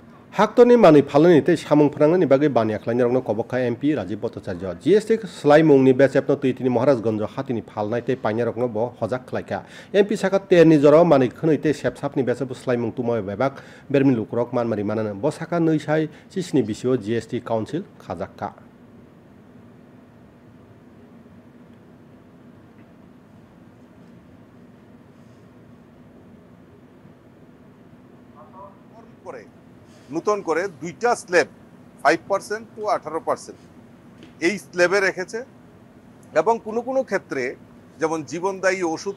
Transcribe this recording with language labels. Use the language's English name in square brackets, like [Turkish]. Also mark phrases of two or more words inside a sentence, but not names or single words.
[Kok Borok] Haktoni mani phalani te samung phrangni bagui bani akhlaini rokno kobokha MP Rajiv Bhattacharya GST slaimungni becapno tuitini Maharajganj hatini phalnai te paina rokno bo hojak khlaika MP saka terni jora mani khwnui te sepsapni becapo slaimung tumoy bebak bermin lukrok manmari manana bo saka neusai cisni bisio GST Council khajakka [Bangla] করে নতুন করে দুইটা স্ল্যাব 5% টু 18% এই স্ল্যাবে রেখেছে এবং কোনো ক্ষেত্রে যেমন জীবনদায়ী ওষুধ